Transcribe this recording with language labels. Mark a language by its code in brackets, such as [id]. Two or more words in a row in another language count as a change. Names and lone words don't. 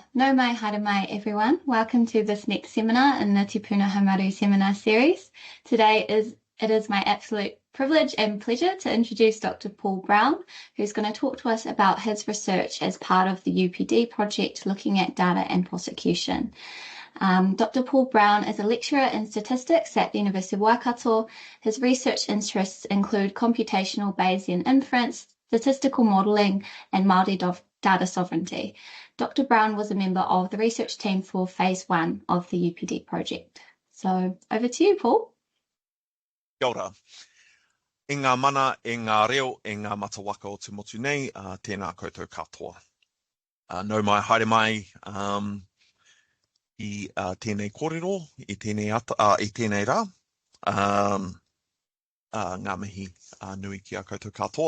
[mi] No mai, haere mai, [en] everyone. Welcome to this next seminar in the Te Puna Haumaru seminar series. It is my absolute privilege and pleasure to introduce Dr. Paul Brown, who's going to talk to us about his research as part of the UPD project looking at data and prosecution. Dr. Paul Brown is a lecturer in statistics at the University of Waikato. His research interests include computational Bayesian inference, statistical modelling, and Māori data sovereignty. Dr. Brown was a member of the research team for phase 1 of the UPD project. So over to you, Paul. [mi] Kia ora. E ngā mana, e ngā reo, e ngā matawaka o te motu nei, tēnā koutou katoa. Nau mai, haere mai, I tēnei kōrero, I tēnei rā. Ngā mihi nui ki a koutou katoa.